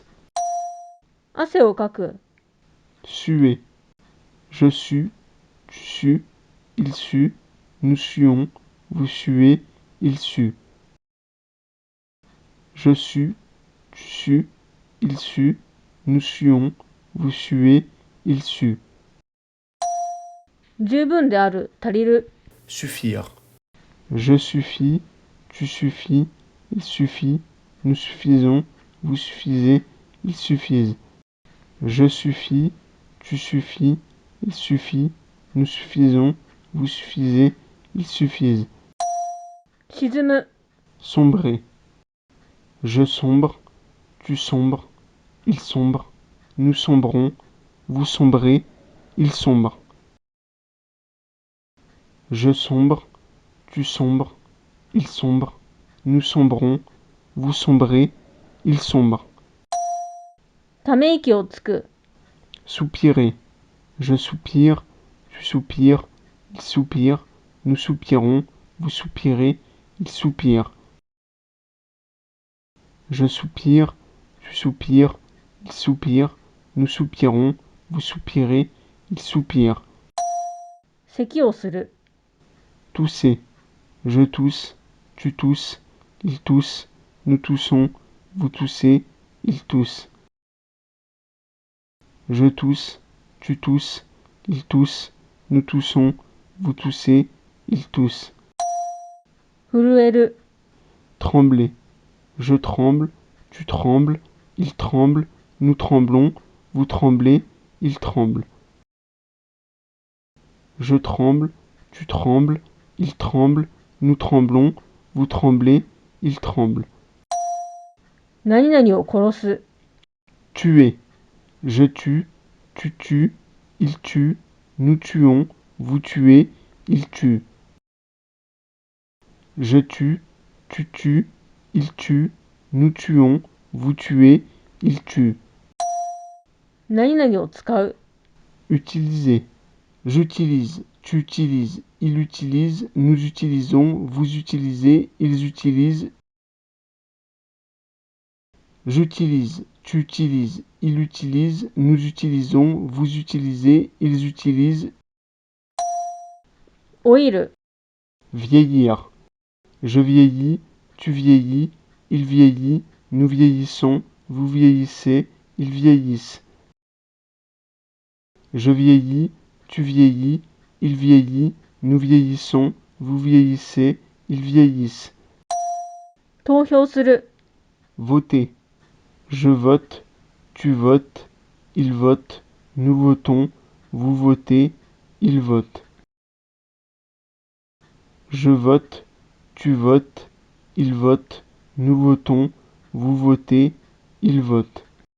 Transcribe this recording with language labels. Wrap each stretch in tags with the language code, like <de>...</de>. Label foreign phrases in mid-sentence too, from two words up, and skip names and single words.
<ja>汗をかく。</ja> <fr>Suer. Je sue, tu sues, il sue, nous suons, vous suez, il sue. Je sue, tu sues, il sue, nous suons, vous suez, il sue.</fr> <ja>十分である。足りる。</ja> <fr>Suffire. Je suffis, tu suffis, il suffit, nous suffisons, vous suffisez, ils suffisent. Je suffis, tu suffis, il suffit, nous suffisons, vous suffisez, ils suffisent.</fr> <ja>沈む。</ja> <fr>Sombrer. Je sombre, tu sombres, il sombre, nous sombrons, vous sombrez, il sombre. Je sombre, tu sombres, il sombre, nous sombrons, vous sombrez, il sombre.</fr> <ja>ため息をつく。</ja> <fr>Soupirer. Je soupire, tu soupires, il soupire, nous soupirons, vous soupirez, il soupire. Je soupire, tu soupires, il soupire, nous soupirons, vous soupirez, il soupire.</fr> <ja>咳をする。</ja> <fr>Tousser. Je tousse, tu tousses, il tousse, nous toussons, vous toussez, il tousse. Je tousse, tu tousses, il tousse, nous toussons, vous toussez, il tousse.</fr> <ja>震える。</ja> <fr>Trembler. Je tremble, tu trembles, il tremble, nous tremblons, vous tremblez, il tremble. Je tremble, tu trembles, il tremble, nous tremblons, vous tremblez, il tremble.</fr> <ja>何々を殺す、</ja> <fr>Tuer. Je tue, tu tues, il tue, nous tuons, vous tuez, il tue. Je tue, tu tues, il tue, nous tuons, vous tuez, il tue.</fr> <ja>何々を使う、</ja> <fr>Utiliser. J'utilise, tu utilises, il utilise, nous utilisons, vous utilisez, ils utilisent. J'utilise, tu utilises, il utilise, nous utilisons, vous utilisez, ils utilisent.</fr> <ja>老いる、</ja> <fr>Vieillir. Je vieillis, tu vieillis, il vieillit, nous vieillissons, vous vieillissez, ils vieillissent. Je vieillis, tu vieillis, il vieillit, nous vieillissons, vous vieillissez, ils vieillissent.</fr> <ja>投票する、</ja> <fr>Voter. Je vote, tu votes, il vote, nous votons, vous votez, ils votent. Je vote, tu votes, il vote, nous votons, vous votez, ils votent.</fr>